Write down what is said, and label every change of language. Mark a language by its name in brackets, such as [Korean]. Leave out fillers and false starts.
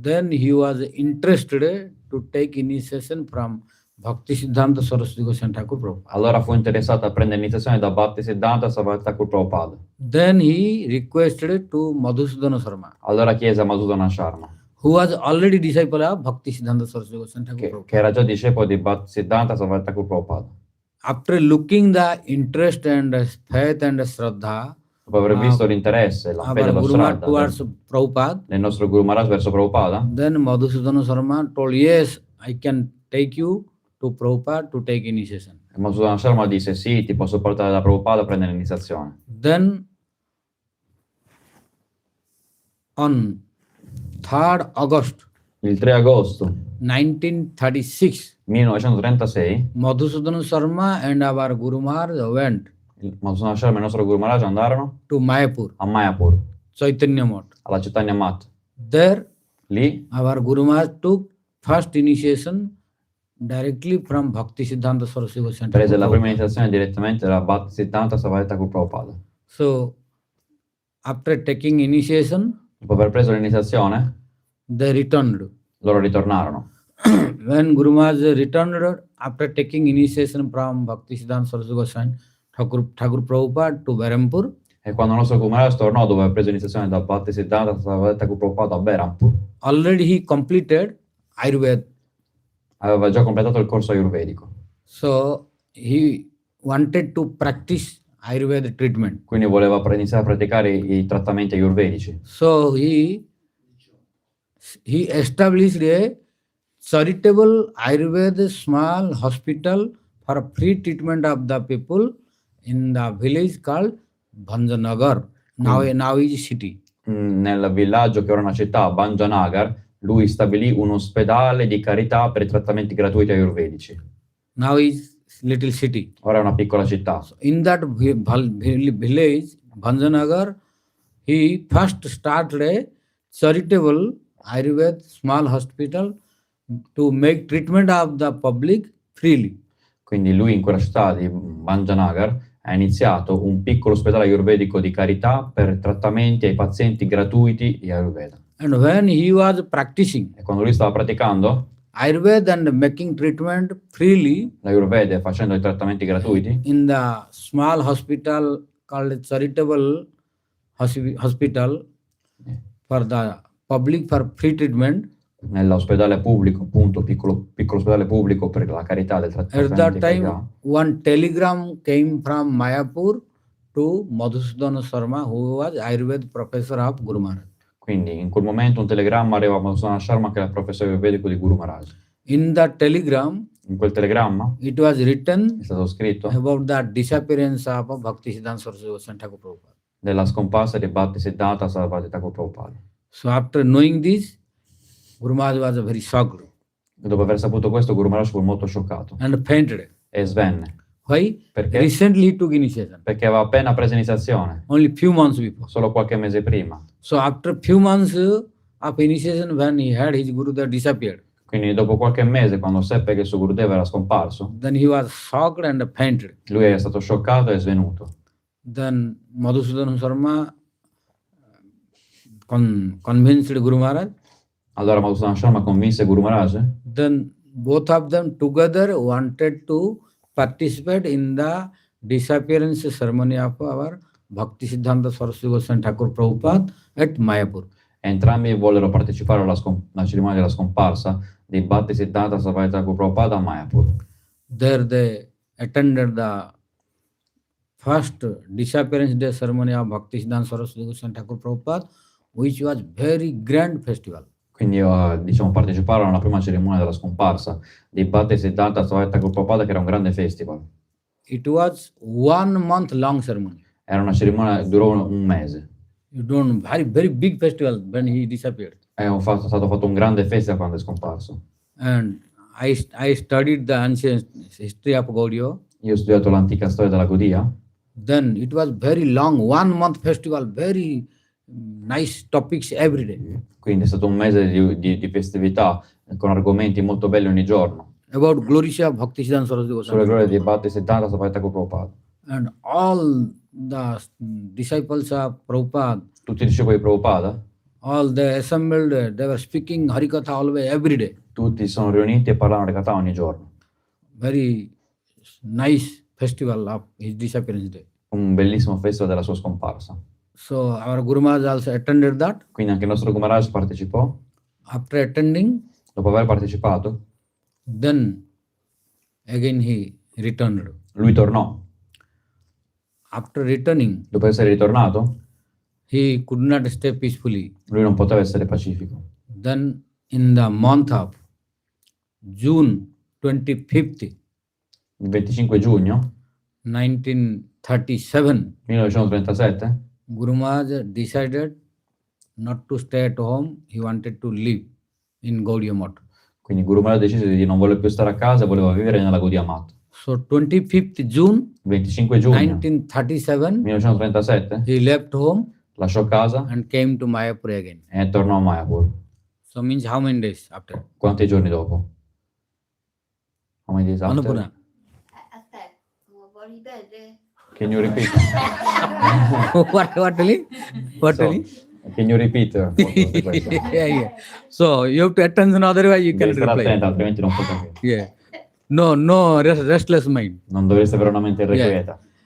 [English] Then he was interested to take initiation from Bhaktisiddhanta Sarasvati Thakur Prabhupada. [Italian] Allora fu interessato a prendere iniziazione da Bhaktisiddhanta Sarasvati Thakur Prabhupada. [English] Then he requested to Madhusudana Sarma, [Italian] Allora chiese a Madhusudana Sharma, [English] who was already disciple of Bhaktisiddhanta Sarasvati Thakur Prabhupada. [Italian] che era già discepolo di Bhaktisiddhanta Sarasvati Thakur Prabhupada. [English] After looking the interest and faith and shraddha [Italian] Dopo aver visto l'interesse, la fede e [English] our [Italian] lo [English] Guru Maharaj [Italian] shraddha [English] towards Prabhupada, [Italian] del nostro Guru Maharaj verso Prabhupada, [English] then Madhusudana Sarma told, yes, I can take you to Prabhupada to take initiation. [Italian] Madhusudana Sharma disse sì, ti posso portare da Prabhupada a prendere l'iniziazione. [English] Then on 3rd August [Italian] Il 3 agosto [English] 1936, [Italian] 1936, [English] Madhusudana Sarma and our Guru Maharaj went [Italian] Madhusudana Sharma e il nostro Guru Maharaj andarono [English] to Mayapur, [Italian] a Mayapur, [English] Chaitanya Math. [Italian] alla Chaitanya Math. [English] There, [Italian] Lì [English] our Guru Maharaj took first initiation directly from Bhaktisiddhanta Sarasvati [Italian] prese la [English] Thakur. [Italian] prima iniziazione direttamente da Bhaktisiddhanta Sarasvati Thakur Prabhupada. [English] So, after taking initiation, [Italian] Dopo aver preso l'iniziazione, [English] they returned. [Italian] loro ritornarono. [English] When Guru Maharaj returned after taking initiation from Bhaktisiddhanta Sarasvati Thakur Prabhupada to Berampur, [Italian] E quando il nostro Guru Maharaj tornò, dopo aver preso iniziazione da Bhaktisiddhanta Sarasvati Thakur Prabhupada a Berampur, [English] already he completed Ayurveda. [Italian] aveva già completato il corso ayurvedico. [English] So he wanted to practice Ayurveda treatment. [Italian] Quindi voleva iniziare a praticare i trattamenti ayurvedici. [English] So he established a charitable Ayurveda small hospital for free treatment of the people in the village called Bhanjanagar. Now is city. [Italian] Nel villaggio che ora è una città, Bhanjanagar, lui stabilì un ospedale di carità per i trattamenti gratuiti ayurvedici. [English] Now is little city. [Italian] Ora è una piccola città. [English] In that village, Bhanjanagar, he first started a charitable Ayurveda small hospital to make treatment of the public freely. [Italian] Quindi lui in quella città di Bhanjanagar ha iniziato un piccolo ospedale ayurvedico di carità per trattamenti ai pazienti gratuiti di Ayurveda. [English] And when he was practicing [Italian] E quando lui stava praticando [English] Ayurveda and making treatment freely [Italian] l'Ayurveda e facendo i trattamenti gratuiti, [English] in the small hospital called charitable hospital for the public for free treatment, [Italian] nell'ospedale pubblico, appunto, piccolo ospedale pubblico per la carità del [English] at [Italian] trattamento [English] that [Italian] di [English] time [Italian] carità. [English] one telegram came from Mayapur to Madhusudana Sarma, who was Ayurveda professor of Guru Maharaj. [Italian] Quindi in quel momento un telegramma arriva a Madhusudana Sharma, che era il professore ayurvedico di Guru Maharaj. [English] In that telegram, [Italian] In quel telegramma [English] it was written [Italian] è stato scritto [English] about the disappearance of Bhaktisiddhanta Sarasvati Thakur Prabhupada. [Italian] della scomparsa di Bhaktisiddhanta Sarasvati Thakur Prabhupada. [English] So after knowing this, Guru Maharaj was very shocked [Italian] E dopo aver saputo questo, Guru Maharaj fu molto scioccato [English] and fainted. [Italian] e svenne. [English] Why? [Italian] Perché? [English] Recently he took initiation, [Italian] Perché aveva appena preso iniziazione, [English] only few months before. [Italian] solo qualche mese prima. [English] So after few months of initiation, when he had his Guru that disappeared, [Italian] Quindi dopo qualche mese, quando seppe che il suo Gurudeva era scomparso, [English] then he was shocked and fainted. [Italian] lui è stato scioccato e svenuto. [English] Then Madhusudana Sarma convinced Guru Maharaj. [Italian] Allora Madhusudana Sharma convinse Guru Maharaj. [English] Then both of them together wanted to participate in the disappearance ceremony of our Bhaktisiddhanta Sarasvati Thakur Prabhupada at Mayapur. [Italian] Entrambi vollero partecipare alla cerimonia della scomparsa di Bhaktisiddhanta Sarasvati Thakur Prabhupada a Mayapur. [English] There they attended the first disappearance day ceremony of Bhaktisiddhanta Sarasvati Thakur Prabhupada, which was very grand festival. [Italian] Quindi parteciparono alla prima cerimonia della scomparsa di Bhaktisiddhanta Sarasvati Thakur Prabhupada, che era un grande festival. [English] It was 1 month long ceremony. [Italian] Era una cerimonia, durò un mese. [English] You don't very big festival when he disappeared. [Italian] È stato fatto un grande festival quando è scomparso. [English] And I studied the ancient history of Gaudiya. [Italian] Io ho studiato l'antica storia della Gaudiya. [English] Then it was very long, 1 month festival, very nice topics every day. [Italian] Quindi è stato un mese di festività con argomenti molto belli ogni giorno. [English] About glories of Bhaktisiddhanta Sarasvati [Italian] Sulle glorie di [English] Thakur. [Italian] Bhaktisiddhanta Sarasvati Thakur Prabhupada. [English] And all the disciples of Prabhupada [Italian] Tutti i discepoli di Prabhupada, [English] all they assembled, they were speaking Hari-katha always, every day. [Italian] tutti sono riuniti e parlano Hari-katha ogni giorno. [English] Very nice festival of his disappearance day. [Italian] Un bellissimo festival della sua scomparsa. [English] So our Guru Maharaj also attended that. [Italian] Quindi anche il nostro Guru Maharaj partecipò. [English] After attending, [Italian] Dopo aver partecipato, [English] then again he returned. [Italian] lui tornò. [English] After returning, [Italian] Dopo essere ritornato, [English] he could not stay peacefully. [Italian] lui non poteva essere pacifico. [English] Then in the month of June 25th, [Italian] Il 25 giugno [English] 1937, [Italian] 1937, [English] Guru Maharaj decided not to stay at home. He wanted to live in Gaudiya Math. [Italian] quindi Guru Maharaj decise di non voler più stare a casa e voleva vivere nella Gaudiya Math. [English] So 25th June [Italian] 25 giugno [English] 1937, [Italian] 1937 [English] he left home [Italian] lasciò casa [English] and came to Mayapur again. [Italian] e tornò a Mayapur. [English] So means how many days after? [Italian] Quanti giorni dopo? [English] How many days after? Annapurna. [Italian] Aspetta, vuoi ripetere? [English] Can you repeat? What telling? What So, telling? Can you repeat? Yeah. So you have to attention, otherwise you [Italian] Devi [English] cannot [Italian] stare [English] reply. [Italian] attento, altrimenti non puoi capire. [English] Yeah. No, restless mind. [Italian] Non dovresti avere una mente irrequieta.